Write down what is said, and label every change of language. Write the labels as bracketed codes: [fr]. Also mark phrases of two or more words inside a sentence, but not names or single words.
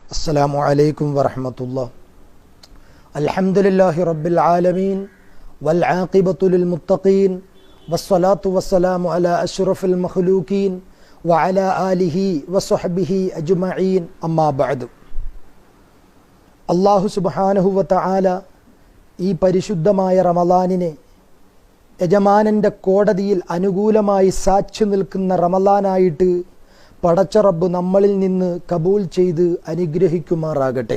[ar] السلام عليكم ورحمة الله. الحمد لله رب العالمين والعاقبة للمتقين والصلاة والسلام على أشرف المخلوقين وعلى آله وصحبه أجمعين أما بعد. الله سبحانه وتعالى [ml] ഈ പരിശുദ്ധമായ റമളാനിനെ യജമാനൻ്റെ കോടതിയിൽ അനുകൂലമായി സാക്ഷി നിൽക്കുന്ന റമളാനായിട്ട് പടച്ച റബ്ബ് നമ്മളിൽ നിന്ന് കബൂൽ ചെയ്ത് അനുഗ്രഹിക്കുമാറാകട്ടെ.